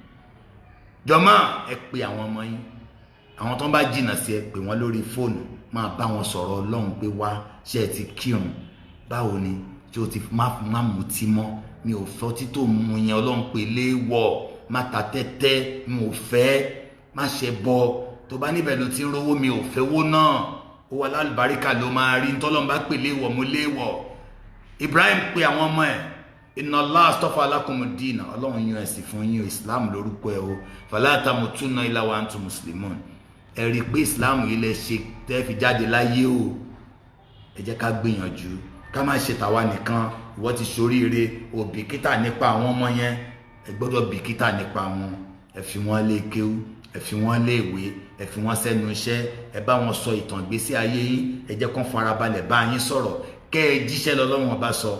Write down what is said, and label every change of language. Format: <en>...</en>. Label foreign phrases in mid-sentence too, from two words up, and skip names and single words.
<yo>Jọ̀mọ́ ẹ pe àwọn ọmọ yín, àwọn tó ń bá jìnnà sí ẹ pè wọ́n lórí fóònù, máa bá wọn sọ̀rọ̀ Ọlọ́run pé wá ṣé ẹ ti kírun, báwo ni ṣé o ti má mutí mọ́, mi ò fẹ́ ọtí tó mu yẹn Ọlọ́run pè léèwọ̀, má ta tẹ́tẹ́, mi ò fẹ́, má ṣe bọ, tó bá níbẹ̀ ló ti ń rówó, mi ò fẹ́ wó náà, ó wà lálùbáríkà ló máa rí, ntọ́lọ́run bá pè léèwọ̀ mo léèwọ̀. Ibrahim pe àwọn ọmọ ẹ̀,</yo> <ar>إن الله اصطفى لكم الدين,</ar> <yo>Ọlọ́run yan ẹ̀sìn fún yín, Islam lórúkọ ẹ̀ o,</yo> <ar>فلا تموتن إلا وأنتم مسلمون.</ar> <yo>Ẹ rí pé Islam yìí lẹ ṣe tẹ́ fi jáde láyé o. Ẹ jẹ́ ká gbìyànjú ká má ṣe tàwa nìkan. Ìwọ ti ṣoríire, ò bìkítà nípa àwọn ọmọ yẹn, ẹ gbọ́dọ̀ bìkítà nípa wọn. Ẹ fi wọ́n lé kéwú, ẹ fi wọ́n lé ìwé, ẹ fi wọ́n sẹ́nu iṣẹ́, ẹ bá wọn sọ ìtàn ìgbésí ayé yín, ẹ jẹ́ kán farabalẹ̀ bá yín sọ̀rọ̀, kẹ́ ẹ jíṣẹ́ lọ́lọ́run ọba sọ.</yo>